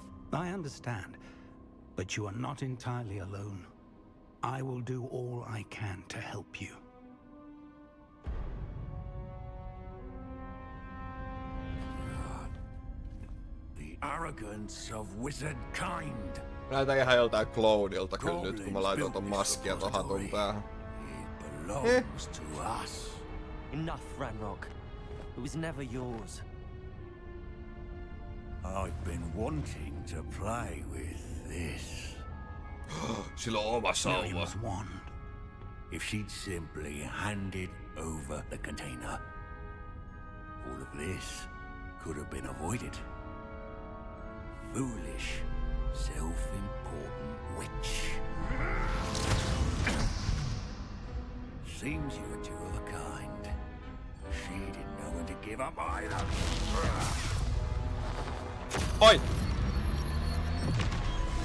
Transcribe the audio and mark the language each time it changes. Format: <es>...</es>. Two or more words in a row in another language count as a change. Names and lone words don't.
<en>I understand, but you are not entirely alone. I will do all I can to help you. The arrogance of wizard kind.</en> <fi>Näytää ihan joltain Cloudilta kyllä nyt, kun mä laitoin ton maskia ton hatun päähän.</fi> <en>Belongs to us. Enough, Ranrock. It was never yours. I've been wanting to play with this.</en> <fi>Sillä on oma sauva.</fi> <en>Miriam's wand. If she'd simply handed over the container, all of this could have been avoided. Foolish, self-important witch. Seems you were two of a kind. She didn't know when to give up either. Oi!</en>